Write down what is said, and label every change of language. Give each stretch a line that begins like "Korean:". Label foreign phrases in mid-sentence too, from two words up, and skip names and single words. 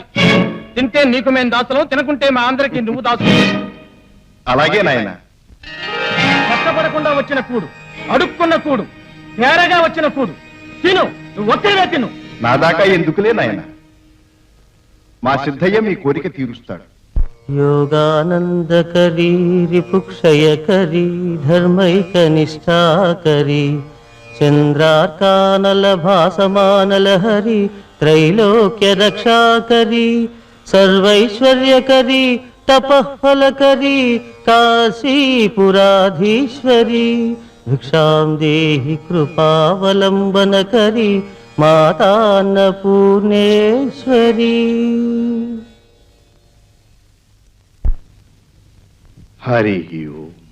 Telugu: తింటే నీకు మేము దాసులం, తినకుంటే మా అందరికి నువ్వు దాసు. అలాగే నాయన. కష్టపడకుండా వచ్చిన కూడు, అడుక్కున్న కూడు, తేరగా వచ్చిన కూడు తిను. నువ్వు ఒక్కడే తిను. నా దాకా ఎందుకులే నాయన. మా సిద్ధయ్య మీ కోరిక తీరుస్తాడు.
Sanskrit: योगानंदकरी रिपुक्षयकरी धर्मैकनिष्ठाकरी चंद्रार्कानलभासमानलहरी त्रैलोक्य रक्षाकरी सर्वैश्वर्यकरी तपःफलकरी काशीपुराधीश्वरी भिक्षां देहि कृपावलंबनकरी माता अन्नपूर्णेश्वरी. హరి ఓం.